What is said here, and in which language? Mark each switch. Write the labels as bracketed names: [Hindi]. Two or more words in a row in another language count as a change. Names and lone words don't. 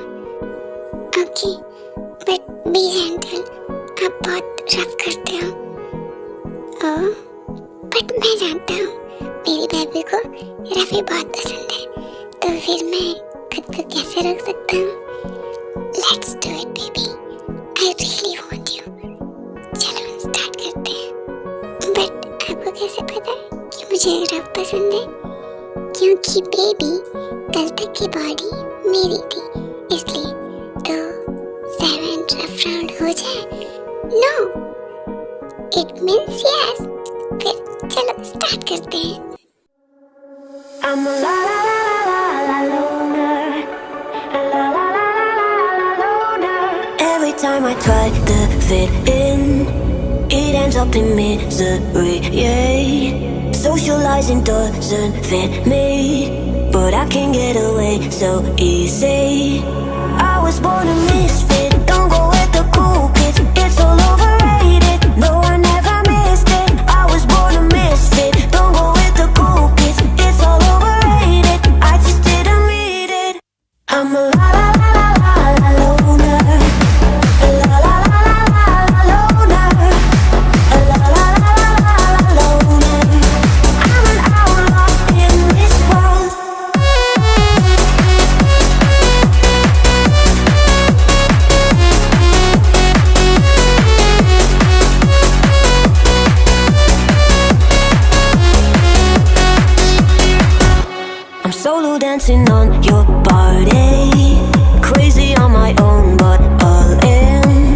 [English] Okay, but be gentle, [Hindi] आप बहुत रफ करते हो। [English] Oh, but [Hindi] मैं जानता हूँ मेरी बेबी को रफी बहुत पसंद है, तो फिर मैं खुद को कैसे रोक सकता हूँ? [English] Let's do it baby, I really want you. [Hindi] चलो स्टार्ट करते हैं। बट आपको कैसे पता कि मुझे रफ पसंद है? क्योंकि बेबी कल तक की बॉडी मेरी थी, इसलिए। तो 7 [English] rough round [Hindi] हो जाए? [English] No, it means yes. [Hindi] फिर चलो स्टार्ट करते हैं। [English] I'm a la la la la la loner, la la la la la loner. Every time I try to fit in, it ends up in misery. Yeah. Realizing doesn't fit me, but I can get away so easy. I was born a misfit, don't go with the cool kids. It's all overrated, no I never missed it. I was born a misfit, don't go with the cool kids. It's all overrated, I just didn't meet it. I'm a la la la la la la loner. A la la la la la la loner. A la la la la la la loner. I'm an outlaw in this world. I'm solo dancing on your body, crazy on my own but all in.